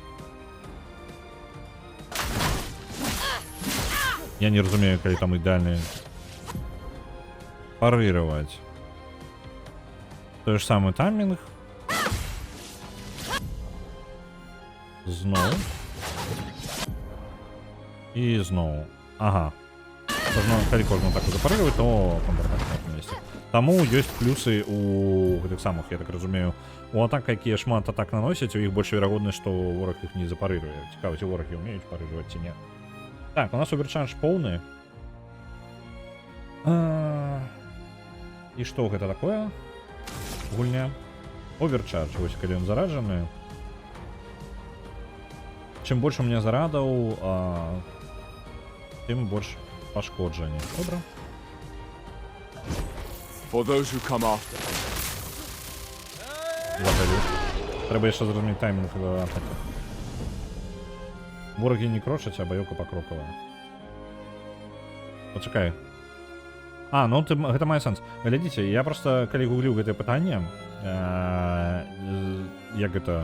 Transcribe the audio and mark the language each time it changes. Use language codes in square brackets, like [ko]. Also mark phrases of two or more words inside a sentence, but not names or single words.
[be] Я не разумею, калі там ідэальны парыраваць. Той ж самы таймінг. Зноў. І зноў. Ага. Калі кожную атаку запарыраваць, [ru] то контратака на этом месте. [be] Таму ёсць плюсы у гэтых самых, я так разумею. У атак, якія шмат атак наносяць, у іх больш верагоднасць, што вораг іх не запарыруе. Цікава, ці ворагі ўмеюць парыраваць ці не. Так, у нас Оверчардж поўны. І што гэта такое? Гульня. Оверчардж, вось калі ён зараджаны. Чым больш [ru] у меня [be] зарадаў, тым больш пашкоджання. Добра. [en] For those who come after. [be] Трэба яшчэ зразумець таймінг атакі. Ворагі не крочаць, а баёўка пакрокавая. Пачакай. Ну гэта мае сэнс. Глядзіце, я проста, калі гугліў гэтае пытанне, як гэта...